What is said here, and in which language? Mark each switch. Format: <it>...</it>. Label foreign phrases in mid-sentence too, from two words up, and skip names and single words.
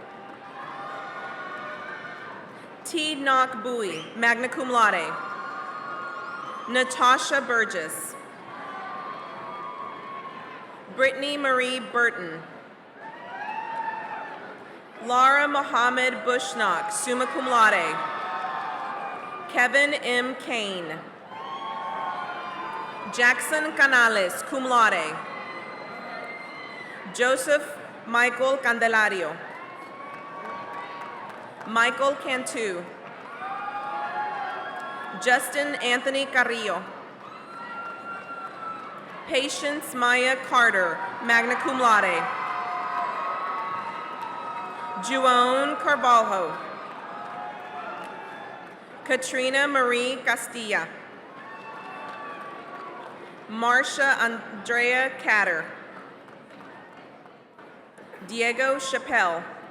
<en>T. Knock Bui,</en> <la>magna cum laude.</la> <en>Natasha Burgess. Brittany Marie Burton. Laura Mohammed Bushnock,</en> <la>summa cum laude.</la> <en>Kevin M. Kane. Jackson Canales,</en> <la>cum laude.</la> <en>Joseph Michael Candelario. Michael Cantu. Justin Anthony Carrillo. Patience Maya Carter,</en> <la>magna cum laude.</la> <en>Juan Carvalho. Katrina Marie Castilla. Marcia Andrea Catter. Diego Chappelle.</en>